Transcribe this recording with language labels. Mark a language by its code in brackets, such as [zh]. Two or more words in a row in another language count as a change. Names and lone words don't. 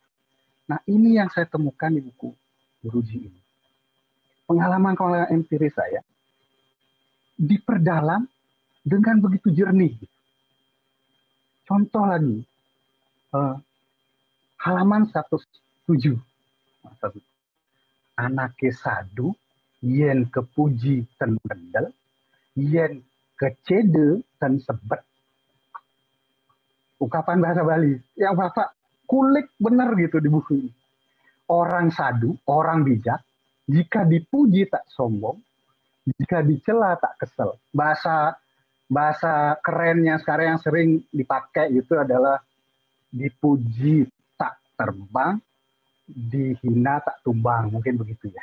[id] Nah ini yang saya temukan di buku Guruji ini. Pengalaman empiris saya diperdalam dengan begitu jernih. Contoh lagi, halaman 107. [ban] Anake sadu, yen kepuji ten kendel, yen kecede ten sebet. [id] Ungkapan bahasa Bali yang Bapak kulik benar gitu di buku ini. Orang sadu, orang bijak, jika dipuji tak sombong, jika dicela tak kesel. Bahasa kerennya sekarang yang sering dipakai itu adalah dipuji tak terbang, dihina tak tumbang, mungkin begitu ya.